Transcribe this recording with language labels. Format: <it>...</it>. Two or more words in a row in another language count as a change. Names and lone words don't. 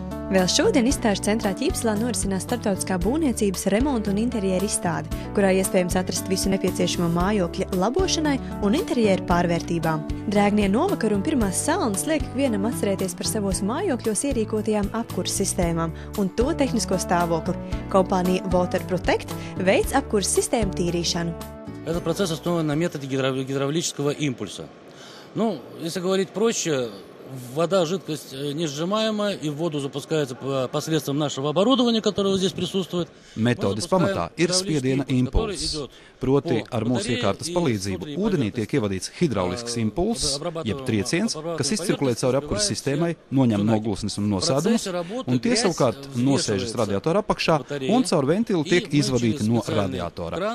<lv>Vēl šodien izstāžu centrā Ķīpselā norisinās starptautiskā būvniecības, remonta un interjera izstāde, kurā iespējams atrast visu nepieciešamo mājokļa labošanai un interjera pārvērtībām. Drēgnie novakari un pirmās salnas liek ikvienam atcerēties par savos mājokļos ierīkotajām apkures sistēmām un to tehnisko stāvokli. Kompānija Water Protect veic apkures sistēmu tīrīšanu.</lv> <ru>Этот процесс основан на методе гидравлического импульса. Если говорить проще, вода, жидкость несжимаемая, и в воду запускается посредством нашего оборудования, которое здесь присутствует.</ru> <lv>Metodes pamatā ir spiediena impulss. Proti, ar mūsu iekārtas palīdzību ūdenī tiek ievadīts hidraulisks impulss, jeb trieciens, kas izcirkulē cauri apkuras sistēmai, noņem noglusnes un nosēdumus, un tie savukārt nosēžas radiatora apakšā un caur ventilu tiek izvadīti no radiatora.</lv>